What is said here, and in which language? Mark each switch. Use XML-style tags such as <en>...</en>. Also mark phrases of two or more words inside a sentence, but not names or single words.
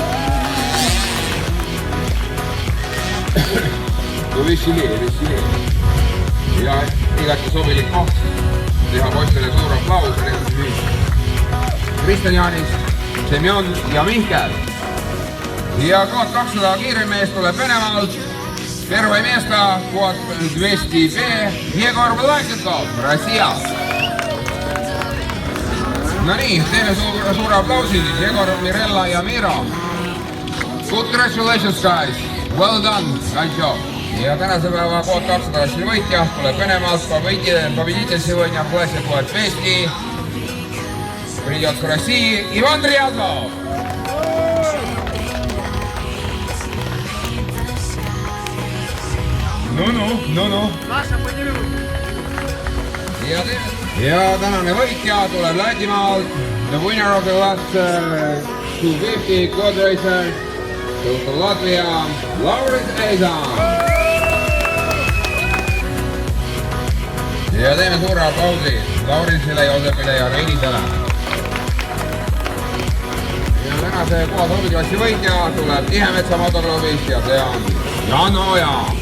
<et>No vissilee. Ja igati sobilik koht teha poistele suur aplaus. Kristjan Janis, Semjon ja Mihkel. Ja kohad 200 kiiremees tuleb Venemaalt.</et> <ru>Первое место под 200B Егор Власенков, Россия.</ru> <et>No nii, teeme suure aplausi siis Егor, Mirella ja Miro.</et> <en>Congratulations guys, well done, good job.</en> <et>Ja tänase päeva kohad 200 võitja tuleb Venemaalt,</et> <ru>победитель сегодня в классе под 200. Придет к России Иван Рядов.</ru> <et>No. Ja tänane võitja tuleb Lätimaalt.</et> <en>The winner of the last 250 quad racer goes to Latvia, Lauris Eizan.</en> <et>Ja teeme suure aplausi Laurisele, Joosepile ja Reinisele. Ja tänase kohad hobiklassi võitja tuleb Tihemetsa motoklubist ja see on Jan Oja.</et>